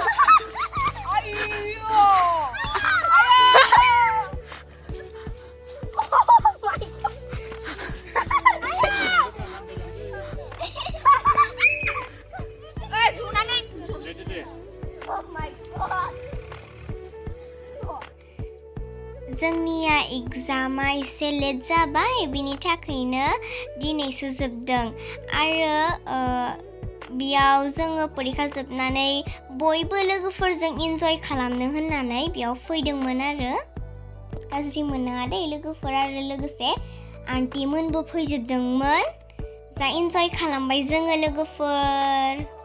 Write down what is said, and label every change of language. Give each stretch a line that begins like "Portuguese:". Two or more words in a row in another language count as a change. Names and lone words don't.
English: Ayo! Oh my God! Ayo! Eh, sunanin! Oh my God!
Bodo: जोंनिया एग्जामा एसे लेट जाबाय बिनि थाखायनो दिनैसो जोबदों आरो बेयाव जोङो परिखा जोबनानै बयबो लोगोफोरजों इन्जय खालामनो होननानै बेयाव फैदोंमोन आरो गाज्रि मोननाङा दे लोगोफोर आरो लोगोसे आन्टिमोनबो फैजोबदोंमोन जा इन्जय खालामबाय जोङो लोगोफोर